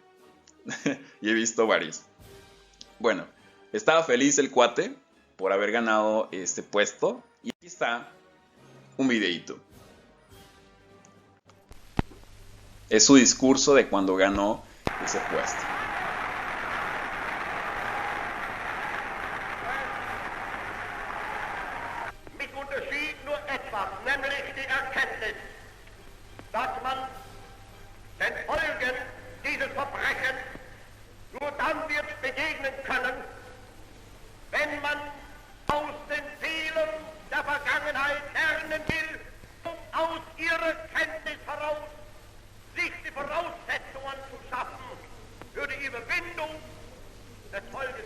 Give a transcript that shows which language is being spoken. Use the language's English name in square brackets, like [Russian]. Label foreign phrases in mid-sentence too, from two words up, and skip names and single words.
[Spanish] Y he visto varios. Bueno, estaba feliz el cuate por haber ganado este puesto. Y aquí está un videito. Es su discurso de cuando ganó ese puesto. [German] Mit Unterschied nur etwas, nämlich die Erkenntnis, dass man den Folgen dieses Verbrechens nur dann wird begegnen können, wenn man aus den Fehlern der Vergangenheit lernen will, um aus ihrer Kenntnis heraus sich die Voraussetzungen zu schaffen für die Überwindung des Volkes.